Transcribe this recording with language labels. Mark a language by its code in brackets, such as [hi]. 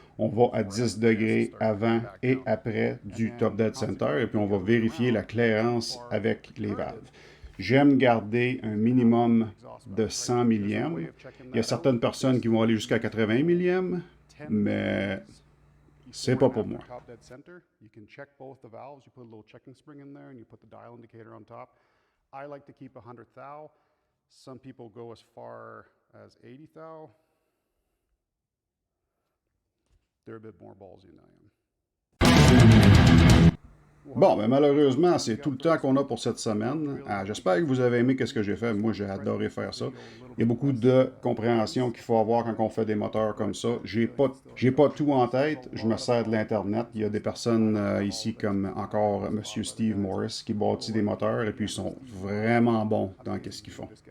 [fr] On va à 10 degrés avant et après du top dead center et puis on va vérifier la clairance avec les valves. J'aime garder un minimum de 100 millièmes. Il y a certaines personnes qui vont aller jusqu'à 80 millièmes, mais c'est pas pour moi. [en] You can check both the valves. You put a little checking spring in there and you put the dial indicator on top. I like to keep 100 thou. Some people go as far as 80 thou. They're a bit more ballsy than I am. [fr] Bon, mais malheureusement, c'est tout le temps qu'on a pour cette semaine. J'espère que vous avez aimé ce que j'ai fait. Moi, j'ai adoré faire ça. Il y a beaucoup de compréhension qu'il faut avoir quand on fait des moteurs comme ça. J'ai pas tout en tête. Je me sers de l'Internet. Il y a des personnes ici comme encore M. Steve Morris qui bâtit des moteurs et puis ils sont vraiment bons dans ce qu'ils font.